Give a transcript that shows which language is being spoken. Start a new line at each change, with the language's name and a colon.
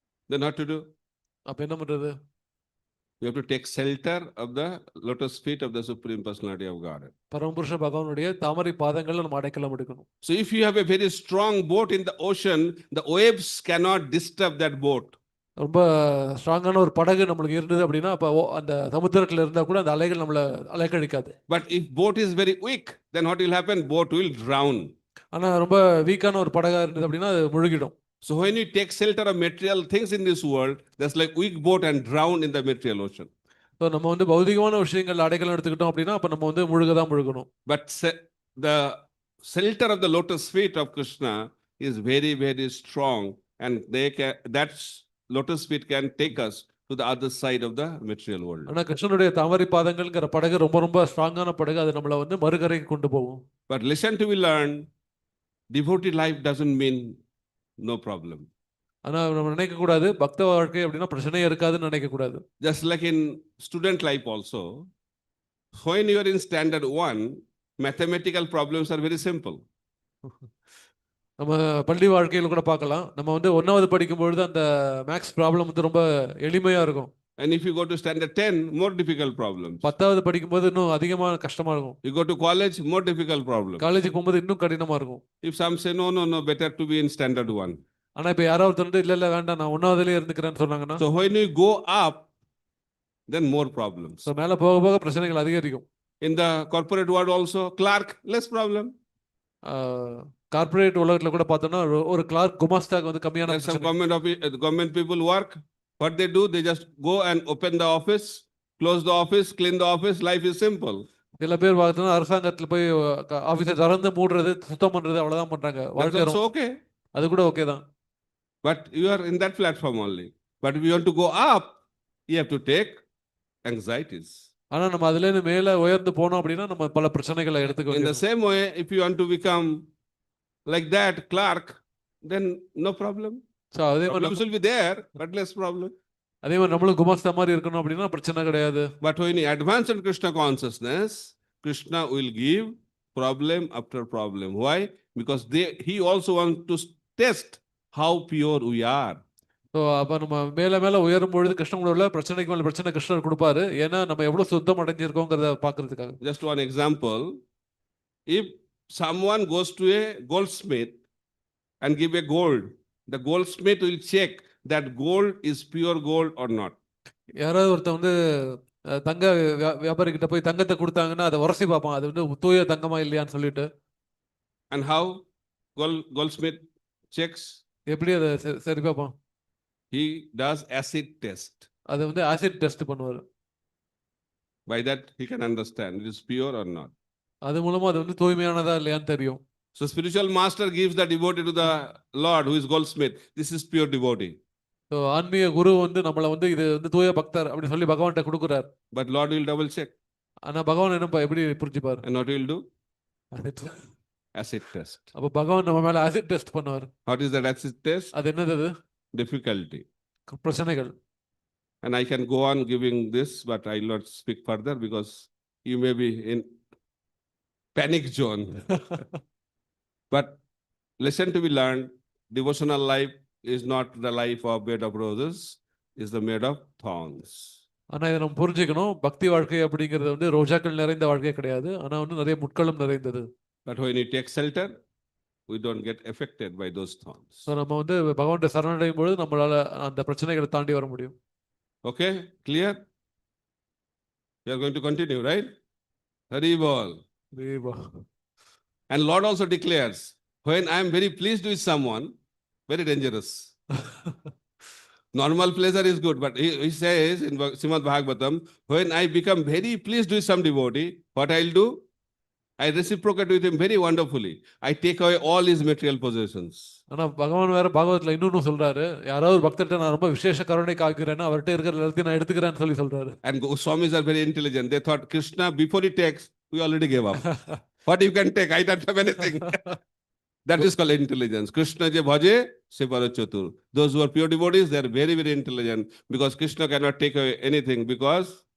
English: Then what to do?
Tamil: அப்ப என்ன பண்றது?
English: You have to take shelter of the lotus feet of the Supreme Personality of God.
Tamil: பரமபுருஷ பகவானுடைய தாமரை பாதங்கள்ல நம்ம அடைக்கலம் எடுக்கணும்.
English: So if you have a very strong boat in the ocean, the waves cannot disturb that boat.
Tamil: ரொம்ப ஸ்ட்ராங்கான ஒரு படகு நம்மளுக்கு இருந்தது அப்படின்னா அப்ப அந்த சமுத்திரத்துல இருந்தா கூட அந்த அலைகள் நம்மள அலைக்கழிக்காது.
English: But if boat is very weak, then what will happen? Boat will drown.
Tamil: ஆனா ரொம்ப வீக்கான ஒரு படகா இருந்தது அப்படின்னா அது முழுகிடும்.
English: So when you take shelter of material things in this world, that's like weak boat and drown in the material ocean.
Tamil: So நம்ம வந்து பௌதிகமான விஷயங்கள் அடைக்கலம் எடுத்துக்கிட்டோம் அப்படின்னா அப்ப நம்ம வந்து முழுகதான் முழுகணும்.
English: But the shelter of the lotus feet of Krishna is very, very strong, and that lotus feet can take us to the other side of the material world.
Tamil: ஆனா கிருஷ்ணனுடைய தாமரை பாதங்கள்ங்கிற படகு ரொம்ப ரொம்ப ஸ்ட்ராங்கான படகு. அது நம்மள வந்து மறுகரைக்கு கொண்டு போகும்.
English: But listen to we learn, devotee life doesn't mean no problem.
Tamil: ஆனா நம்ம நினைக்க கூடாது பக்த வாழ்க்கை அப்படின்னா பிரச்சனையே இருக்காதுன்னு நினைக்க கூடாது.
English: Just like in student life also, when you are in standard 1, mathematical problems are very simple.
Tamil: நம்ம பள்ளி வாழ்க்கையில கூட பார்க்கலாம். நம்ம வந்து 1வது படிக்கும் பொழுது அந்த மேக்ஸ் ப்ராப்ளம் வந்து ரொம்ப எளிமையா இருக்கும்.
English: And if you go to standard 10, more difficult problems.
Tamil: 10வது படிக்கும்போது இன்னும் அதிகமா கஷ்டமா இருக்கும்.
English: You go to college, more difficult problems.
Tamil: காலேஜுக்கு போகும்போது இன்னும் கடினமா இருக்கும்.
English: If some say, no, better to be in standard 1.
Tamil: ஆனா இப்ப யாராவது வந்து இல்ல வேண்டாம் நான் 1வதுலயே இருந்துக்கிறேன்னு சொன்னாங்கன்னா
English: So when you go up, then more problems.
Tamil: So மேல போக போக பிரச்சனைகள் அதிகரிக்கும்.
English: In the corporate world also, clerk, less problem.
Tamil: Corporate உலகத்துல கூட பார்த்தோம்னா ஒரு கிளார்க் குமாஸ்தாக்கு வந்து கம்மியான
English: There's some
Tamil: பிரச்சனை.
English: government people work. What they do, they just go and open the office, close the office, clean the office. Life is simple.
Tamil: சில பேர் பார்த்தோம்னா அரசாங்கத்துல போய் ஆபீஸை திறந்து மூடுறது சுத்தம் பண்றது அவ்வளவுதான் பண்றாங்க.
English: That's
Tamil: வாழ்க்கை
English: also okay.
Tamil: அது கூட ஓகே தான்.
English: But you are in that platform only. But if you want to go up, you have to take anxieties.
Tamil: ஆனா நம்ம அதுல இருந்து மேல உயர்ந்து போனோம் அப்படின்னா நம்ம பல பிரச்சனைகளை எடுத்துக்க
English: In the
Tamil: வேண்டியது.
English: same way, if you want to become like that clerk, then no problem.
Tamil: So அதே மாதிரி
English: Problems will be there, but less problem.
Tamil: அதே மாதிரி நம்மளும் குமாஸ்தா மாதிரி இருக்கணும் அப்படின்னா பிரச்சனை கிடையாது.
English: But when you advance in Krishna consciousness, Krishna will give problem after problem. Why? Because he also wants to test how pure we are.
Tamil: So அப்போ நம்ம மேல மேல உயரும் பொழுது கிருஷ்ண உணர்வுல பிரச்சனைக்கு மேல பிரச்சனை கிருஷ்ணர் கொடுப்பாரு. ஏன்னா நம்ம எவ்வளவு சுத்தம் அடைஞ்சிருக்கோங்கிறத பாக்குறதுக்காக.
English: Just one example. If someone goes to a goldsmith and give a gold, the goldsmith will check that gold is pure gold or not.
Tamil: யாராவது ஒருத்தன் வந்து தங்க வியாபாரி கிட்ட போய் தங்கத்தை கொடுத்தாங்கன்னா அதை உரசி பார்ப்பான். அது வந்து தூய தங்கமா இல்லையான்னு சொல்லிட்டு.
English: And how goldsmith checks?
Tamil: எப்படி அதை சரி பார்ப்பான்?
English: He does acid test.
Tamil: அது வந்து ஆசிட் டெஸ்ட் பண்ணுவாரு.
English: By that he can understand it is pure or not.
Tamil: அது மூலமா அது வந்து தூய்மையானதா இல்லையான்னு தெரியும்.
English: So spiritual master gives the devotee to the Lord who is goldsmith. This is pure devotee.
Tamil: So ஆன்மீக குரு வந்து நம்மளை வந்து இது வந்து தூய பக்தர் அப்படின்னு சொல்லி பகவான்கிட்ட கொடுக்குறாரு.
English: But Lord will double check.
Tamil: ஆனா பகவான் என்ன எப்படி புரிஞ்சுப்பாரு?
English: And what he will do? Acid test.
Tamil: அப்ப பகவான் நம்ம மேல ஆசிட் டெஸ்ட் பண்ணுவார்.
English: What is that acid test?
Tamil: அது என்னது? அது
English: Difficulty.
Tamil: பிரச்சனைகள்.
English: And I can go on giving this, but I will not speak further because you may be in panic zone. But listen to be learned. Devotional life is not the life of bed of roses, is the made of thorns.
Tamil: ஆனா இதை நம்ம புரிஞ்சுக்கணும். பக்தி வாழ்க்கை அப்படிங்கிறது வந்து ரோஜாக்கள் நிறைந்த வாழ்க்கை கிடையாது. ஆனா வந்து நிறைய முட்களும் நிறைந்தது.
English: But when you take shelter, we don't get affected by those thorns.
Tamil: So நம்ம வந்து பகவான்கிட்ட சரணடையும் பொழுது நம்மளால அந்த பிரச்சனைகளை தாண்டி வர முடியும்.
English: Okay, clear? We are going to continue, right? Hari bol.
Tamil: Deepa.
English: And Lord also declares, when I am very pleased with someone, very dangerous. Normal pleasure is good, but he says in Srimad Bhagavatam, when I become very pleased with some devotee, what I'll do? I reciprocate with him very wonderfully. I take away all his material possessions. ஆனா பகவான் வேற பாகவத்துல இன்னொன்னு சொல்றாரு, யாராவது ஒரு பக்தர்கிட்ட நான் ரொம்ப விசேஷ கருணை காக்கிறேன்னா அவர்கிட்ட இருக்கிற எல்லாத்தையும் நான் எடுத்துக்கிறேன்னு சொல்றாரு. And Swamis are very intelligent. They thought Krishna, before he takes, we already gave up. What you can take? I don't have anything. That is called intelligence.
Bangla: Krishna je bhaje, se parachatur.
English: Those who are pure devotees, they are very, very intelligent because Krishna cannot take away anything because